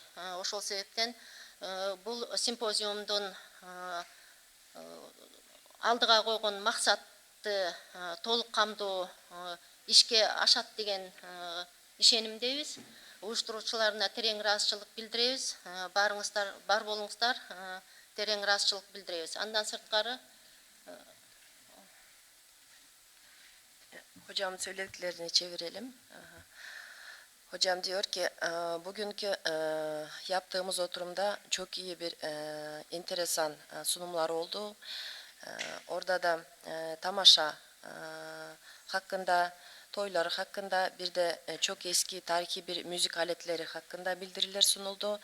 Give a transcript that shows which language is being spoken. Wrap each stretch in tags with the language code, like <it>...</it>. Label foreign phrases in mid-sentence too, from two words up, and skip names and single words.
<ky>Ошол себептен бул симпозиумдун алдыга койгон максатты толук камдоо ишке ашат деген ишенимдебиз. Уюштуруучуларына терең ыраазычылык билдиребиз. Барыңыздар, бар болуңуздар, терең ыраазычылык билдиребиз. Андан сырткары</ky> <tr>Hocam söylediklerini çevirelim. Hocam diyor ki bugünkü yaptığımız oturumda çok iyi bir enteresan sunumlar oldu. Orada da tamaşa hakkında, toyları hakkında bir de çok eski tarihi bir müzik aletleri hakkında bildiriler sunuldu.</tr>